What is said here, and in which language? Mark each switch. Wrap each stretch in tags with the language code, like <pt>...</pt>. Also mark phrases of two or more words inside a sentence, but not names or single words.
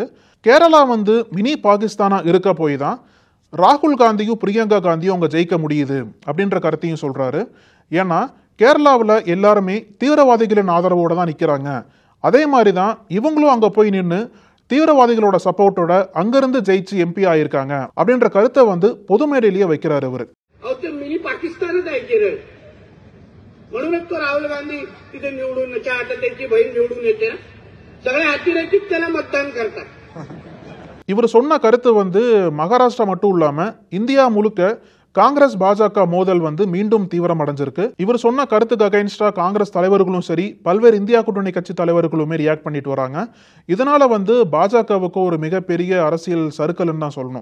<ta>கேரளா வந்து மினி பாகிஸ்தானா இருக்க போய் தான் ராகுல் காந்தியும் பிரியங்கா காந்தியும் அவங்க ஜெயிக்க முடியுது அப்படின்ற கருத்தையும் சொல்றாரு. ஏன்னா கேரளாவில் எல்லாருமே தீவிரவாதிகளின் ஆதரவோட தான் நிற்கிறாங்க. அதே மாதிரி தான் இவங்களும் அங்கே போய் நின்று தீவிரவாதிகளோட சப்போர்ட்டோட அங்கிருந்து ஜெயிச்சு எம்பி ஆயிருக்காங்க அப்படின்ற கருத்தை வந்து பொது மேடையிலேயே வைக்கிறார் இவரு.</ta> <mr>मिनी पाकिस्तानच आहे केरळ, म्हणूनच तो राहुल गांधी तिथे निवडून आता त्यांची बहीण निवडून येते ना, सगळे अतिरेकी त्याला मतदान करतात.</mr> <ta>இவர் சொன்ன கருத்து வந்து மகாராஷ்டிரா மட்டும் இல்லாம இந்தியா முழுக்க காங்கிரஸ் பாஜக மோதல் வந்து மீண்டும் தீவிரம் அடைஞ்சிருக்கு. இவர் சொன்ன கருத்துக்கு அகைன்ஸ்டா காங்கிரஸ் தலைவர்களும் சரி, பல்வேறு இந்தியா கூட்டணி கட்சி தலைவர்களுமே ரியாக்ட் பண்ணிட்டு வராங்க. இதனால வந்து பாஜகவுக்கு ஒரு மிகப்பெரிய அரசியல் சறுக்கல்னு தான் சொல்லணும்.</ta>